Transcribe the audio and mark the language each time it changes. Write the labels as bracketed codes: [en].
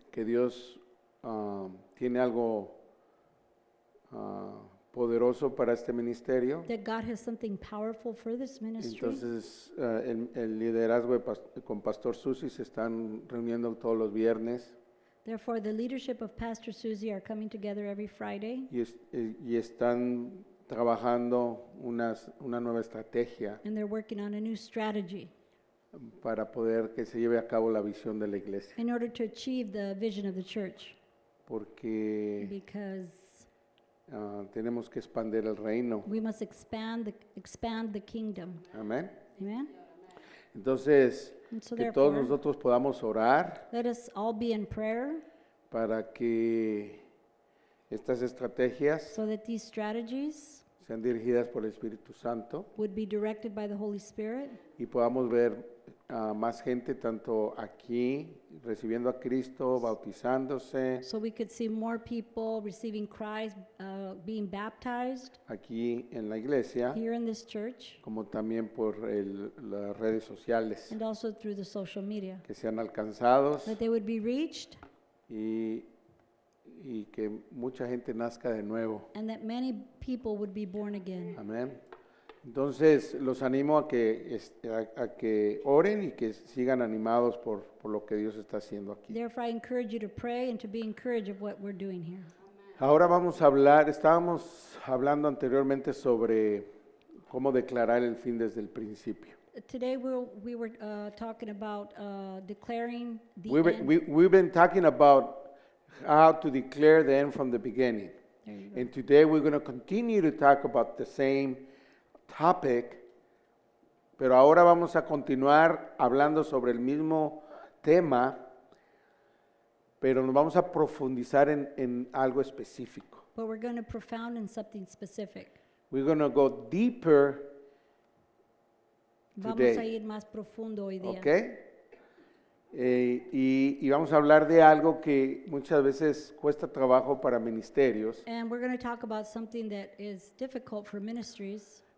[es] que Dios tiene algo poderoso para este ministerio. [en] that God has something powerful for this ministry. [es] Entonces el liderazgo con Pastor Susi se están reuniendo todos los viernes [en] Therefore, the leadership of Pastor Susie are coming together every Friday, [es] y están trabajando una nueva estrategia [en] and they're working on a new strategy [es] para poder que se lleve a cabo la visión de la iglesia. [en] in order to achieve the vision of the church, [es] Porque [en] because [es] tenemos que expandir el reino. [en] we must expand the kingdom. [es] Amén. [en] Amen? [es] Entonces, [en] And so [es] que todos [en] therefore, [es] nosotros podamos orar [en] let us all be in prayer [es] para que estas estrategias [en] so that these strategies [es] sean dirigidas por el Espíritu Santo [en] would be directed by the Holy Spirit, [es] y podamos ver a más gente tanto aquí recibiendo a Cristo, bautizándose, [en] so we could see more people receiving Christ, being baptized [es] aquí en la iglesia, [en] here in this church, [es] como también por las redes sociales, [en] and also through the social media, [es] que sean alcanzados [en] that they would be reached [es] y que mucha gente nazca de nuevo. [en] and that many people would be born again. [es] Amén. Entonces, los animo a que oren y que sigan animados por lo que Dios está haciendo aquí. [en] Therefore, I encourage you to pray and to be encouraged of what we're doing here. [es] Ahora estábamos hablando anteriormente sobre cómo declarar el fin desde el principio. [en] Today we were talking about declaring the We've end. we've been talking about how to declare the end from the beginning. There you go. And today we're going to continue to talk about the same topic, [es] pero ahora vamos a continuar hablando sobre el mismo tema, pero nos vamos a profundizar en algo específico. [en] But we're going to profound in something specific. We're going to go deeper, [es] Vamos [en] Today. [es] a ir más profundo hoy día. ¿ok? Y vamos a hablar de algo que muchas veces cuesta trabajo para ministerios [en] And we're going to talk about something that is difficult for ministries,